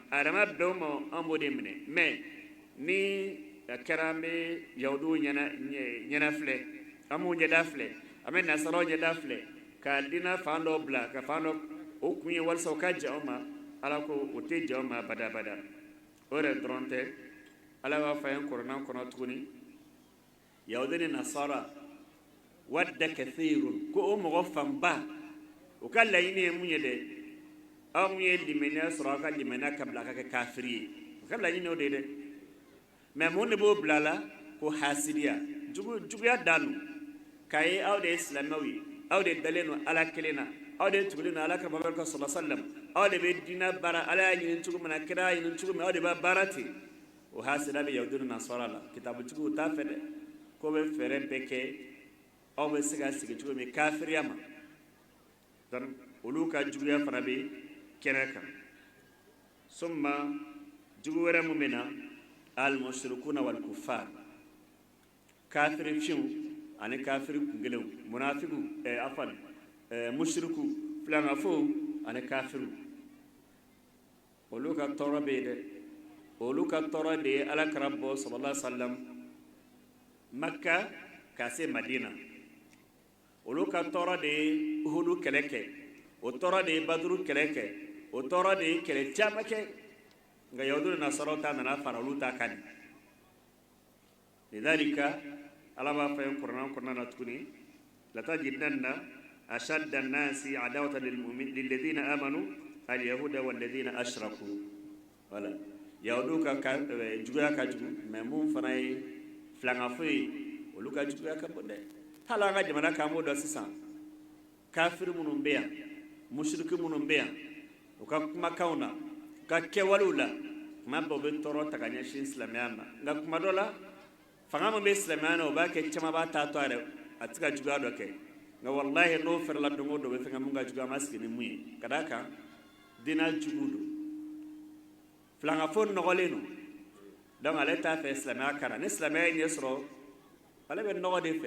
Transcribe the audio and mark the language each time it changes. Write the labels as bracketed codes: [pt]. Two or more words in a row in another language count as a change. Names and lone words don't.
[bm] a yɛrɛ ma bɛn o ma an b'o de minɛ mais ni a kɛra an bɛ yahudiw ɲɛna filɛ an b'u ɲɛda filɛ an bɛ nasaraw ɲɛda filɛ ka diinɛ fan dɔ bila ka fan dɔ o kun ye walasa o ka jɛ aw ma ala ko o tɛ jɛ aw ma badabada o yɛrɛ dɔrɔn tɛ ala b'a fɔ a ye kuranɛ kɔnɔ tuguni yahudi ni nasara [ar] ودّ كثير [bm] ko o mɔgɔ fanba o ka laɲini ye mun ye dɛ aw mun ye limaniya sɔrɔ aw ka limaniya ka bila ka kɛ kafiri ye o ka laɲini o de ye dɛ mais mun de b'o bila la ko hasidiya juguya danu k'a ye aw de ye silamɛw ye aw de dalen no ala kelen na aw de tugulen no ala ka Muhamadu [ar] صلى الله عليه وسلم [bm] aw de bɛ diinɛ baara ala y'a ɲini cogo min na kira y'a ɲini cogo min aw de b'a baara ten o hasida bɛ yahudi ni nasara la kitabutigiw t'a fɛ dɛ ko bɛ fɛɛrɛ bɛɛ kɛ aw bɛ se ka sigi cogo min kafiriya ma donc olu ka juguya fana bɛ kɛnɛ kan summa jugu wɛrɛ mun bɛ na [ar] المشركون والكفار [bm] kafiri fiyew ani kafiri kunkelenw munafiku mushriku filangafo ani kafiru olu ka tɔɔrɔ bɛ yen dɛ olu ka tɔɔrɔ de ye alakira bɔ [ar] صلى الله عليه وسلم [bm] makka ka se madina olu ka tɔɔrɔ de ye uhudu kɛlɛ kɛ o tɔɔrɔ de ye baduru kɛlɛ kɛ o tɔɔrɔ de ye kɛlɛ caman kɛ nka yahudu ni nasaraw ta nana fara olu ta kan lidhalika ala b'a fɔ yen kuranɛ kɔnɔna na tuguni [ar] لتجدن أشد الناس عداوة للذين آمنوا اليهود والذين أشركوا [bm] wala yahudu ka juguya ka jugu mais mun fana ye filangafo ye olu ka juguya ka bon dɛ hali an ka jamana kan b'o dɔn sisan kafiri minnu bɛ yan mushriki minnu bɛ yan u ka kumakanw na u ka kɛwalew la kuma bɛɛ u bɛ tɔɔrɔ ta ka ɲɛsin silamɛya ma nka kuma dɔ la fanga min bɛ silamɛya na o b'a kɛ caman b'a ta to a yɛrɛ a tɛ ka juguya dɔ kɛ nka walahi n'o fɛrɛla don o don o bɛ fɛn ka mun ka juguya a ma sigi ni mun ye ka d'a kan diinɛ jugu don filangafo nɔgɔlen no donc ale t'a fɛ silamɛya kana ni silamɛya ye ɲɛ sɔrɔ ale bɛ nɔgɔ